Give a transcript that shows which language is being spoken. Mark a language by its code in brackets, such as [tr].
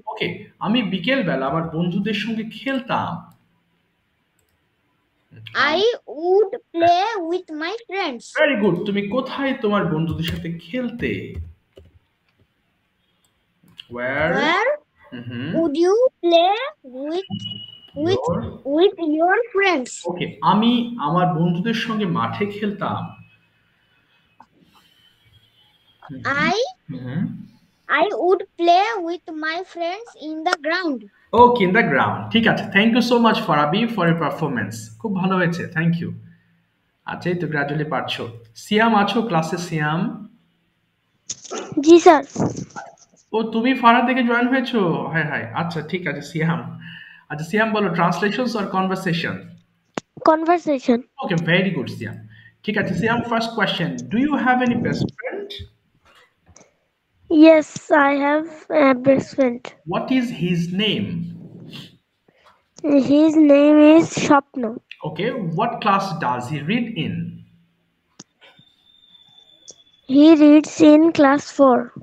[bn] ওকে, আমি বিকেল বেলা আমার বন্ধুদের সঙ্গে খেলতাম। [en] I would play with my friends. Very good. [bn] তুমি কোথায় তোমার বন্ধুদের সাথে খেলতে? [en] Where? Where Mhm. would you play with Your? with your friends? [bn] ওকে, আমি আমার বন্ধুদের সঙ্গে মাঠে খেলতাম। [en] I Mhm. I would play with my friends in the ground. Okay, in the ground. ঠিক আছে, thank you so much Farabi for your performance. [bn] খুব ভালো হয়েছে, থ্যাংক ইউ। আচ্ছা, এই তো গ্রাজুয়ালি পারছো। সিয়াম আছো ক্লাসে? সিয়াম? জি স্যার। ও, তুমি ফারাহ থেকে জয়েন হয়েছো? হ্যাঁ হ্যাঁ, আচ্ছা ঠিক আছে সিয়াম। [en] আচ্ছা সিয়াম বলো, translations or conversation? Conversation. Okay, very good Siam. ঠিক আছে Siam, first question, do you have any best friend? Yes, I have a best friend. What is his name? His name is Swapno. Okay, what class does he read in? He reads in class 4.